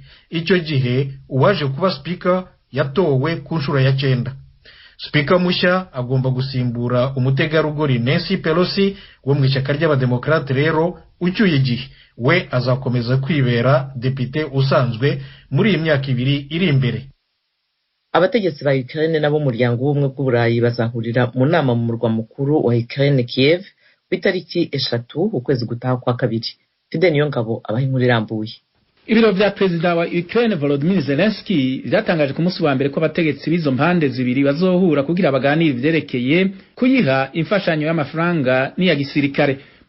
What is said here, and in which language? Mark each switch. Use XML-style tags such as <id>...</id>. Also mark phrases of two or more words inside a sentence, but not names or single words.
<rw>Icyo gihe uwaje kuba speaker yatowe ku nshuro ya 9. Speaker mushya agomba gusimbura umutegarugori Nancy Pelosi wo mu ishyaka ry'abademokrate. Rero ucyuye igihe we azakomeza kwibera depite usanzwe muri iyi myaka 2 iri imbere. Abategetsi ba Ukraine nabo muryango w'ubumwe bw'Uburayi bazahurira mu nama mu murwa mukuru wa Ukraine Kiev ku itariki 3 ukwezi gutaha kwa 2. Fide Niyongabo abaha inkuru irambuye.</rw> <rn>Ibiro vya Perezida wa Ukraine Volodymyr Zelensky byatangaje ku munsi wa mbere ko abategetsi b'izo mpande zibiri bazohura kugira baganire ivyerekeye kuyiha imfashanyo y'amafaranga n'iya gisirikare.</rn>